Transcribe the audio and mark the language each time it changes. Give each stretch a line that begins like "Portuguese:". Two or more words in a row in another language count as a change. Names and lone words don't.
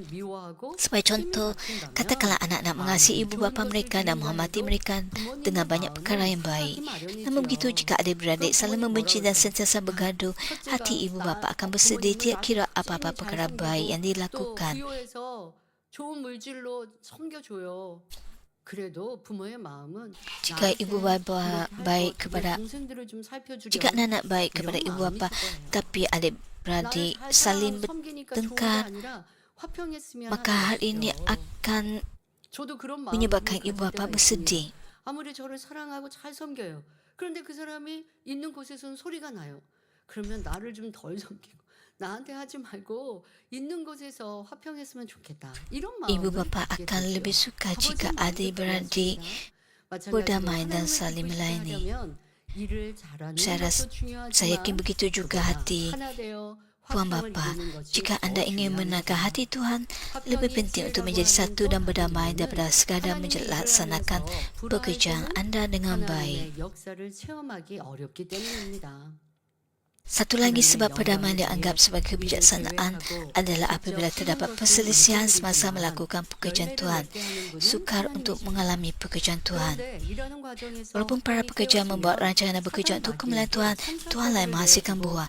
Malay: Sebagai contoh, katakanlah anak-anak mengasihi ibu bapa mereka dan menghormati mereka dengan banyak perkara yang baik. Namun begitu, jika adik-beradik saling membenci dan sentiasa bergaduh, hati ibu bapa akan bersedih tidak kira apa-apa perkara baik yang dilakukan.
Korean: 좋은 물질로 섬겨줘요. 그래도 부모의 마음은
Malay: Jika ibu bapa baik kepada,
Korean: 동생들을 좀 살펴주려
Malay: jika anak-anak baik kepada ibu bapa, tapi adik-beradik saling bertengkar, maka hal ini akan menyebabkan ibu bapa bersedih.
Korean: 아무리 저를 사랑하고 잘 섬겨요. 그런데 그 사람이 있는 곳에서는 소리가 나요. 그러면 나를 좀 덜 섬기고 나한테 하지 말고 있는 곳에서 화평했으면 좋겠다. 이런
Malay: Ibu
Korean: 마음을
Malay: bapa
Korean: 갖게
Malay: akan lebih
Korean: 되죠.
Malay: suka jika
Korean: 아버지는
Malay: adik-beradik
Korean: 마찬가지로
Malay: berdamai dan
Korean: 하나님을
Malay: saling
Korean: 기쁘시게
Malay: melayani.
Korean: 하려면 일을 잘하는
Malay: Saya
Korean: 것도
Malay: saya yakin
Korean: 중요하지만
Malay: begitu juga
Korean: 그보다
Malay: hati
Korean: 하나 되어
Malay: Tuan
Korean: 화평을
Malay: Bapa.
Korean: 이루는 것이
Malay: Jika
Korean: 더
Malay: anda ingin
Korean: 중요합니다.
Malay: menangkan hati Tuhan, lebih penting untuk menjadi satu dan berdamai daripada sekadar melaksanakan pekerjaan anda dengan baik.
Korean: 하나님의 역사를 체험하기 어렵기 때문입니다.
Malay: Satu lagi sebab perdamaian dianggap sebagai kebijaksanaan adalah apabila terdapat perselisihan semasa melakukan pekerjaan Tuhan. Sukar untuk mengalami pekerjaan Tuhan. Walaupun para pekerja membuat rancangan dan bekerja untuk kemuliaan Tuhan, Tuhanlah yang menghasilkan buah.